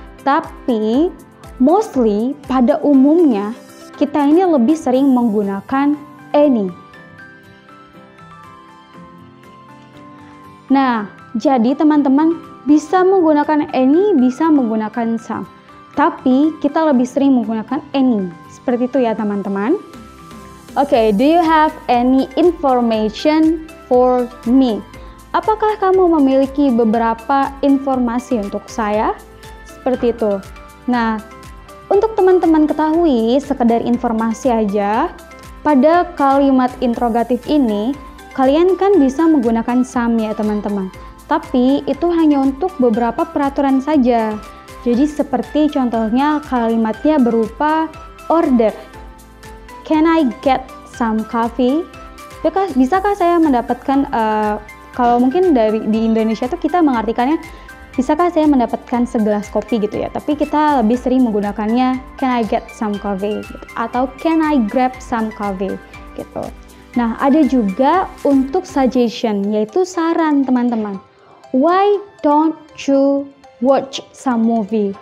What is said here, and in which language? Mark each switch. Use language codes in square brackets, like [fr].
[id] Tapi mostly pada umumnya kita ini lebih sering menggunakan any. Nah, jadi teman-teman bisa menggunakan any, bisa menggunakan some. Tapi kita lebih sering menggunakan any. Seperti itu ya teman-teman. [en] Oke, do you have any information for me? [id] Apakah kamu memiliki beberapa informasi untuk saya? Seperti itu. Nah, untuk teman-teman ketahui, sekedar informasi aja, pada kalimat interrogatif ini, kalian kan bisa menggunakan some ya teman-teman. Tapi itu hanya untuk beberapa peraturan saja. Jadi seperti contohnya kalimatnya berupa order. [en] Can I get some coffee? [id] Bisakah saya mendapatkan, kalau mungkin di Indonesia tuh kita mengartikannya, bisakah saya mendapatkan segelas kopi gitu ya. Tapi kita lebih sering menggunakannya [en] can I get some coffee [id] gitu. Atau [en] can I grab some coffee [id] gitu. Nah, ada juga untuk suggestion, yaitu saran teman-teman. [en] Why don't you watch some movie?